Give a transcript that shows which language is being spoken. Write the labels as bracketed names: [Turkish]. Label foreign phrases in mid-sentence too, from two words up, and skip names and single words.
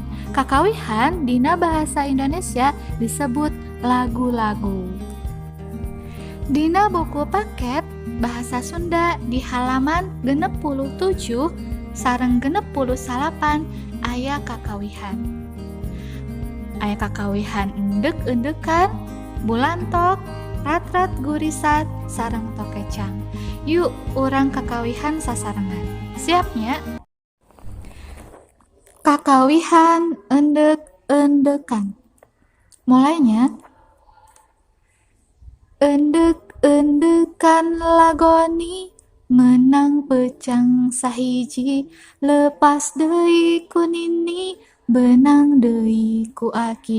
[Sundanese] Kakawihan dina bahasa Indonesia disebut lagu-lagu. Dina buku paket bahasa Sunda di halaman 67 sareng 68 aya kakawihan. Aya kakawihan endek-endekan, bulantok, rat-rat gurisat, sareng tokecang. Yuk urang kakawihan sasarengan. Siapnya? Kakawihan endek-endekan. Mulainya. Endek-endekan lagoni menang pecang sahiji, lepas deui ku nini benang deui ku aki.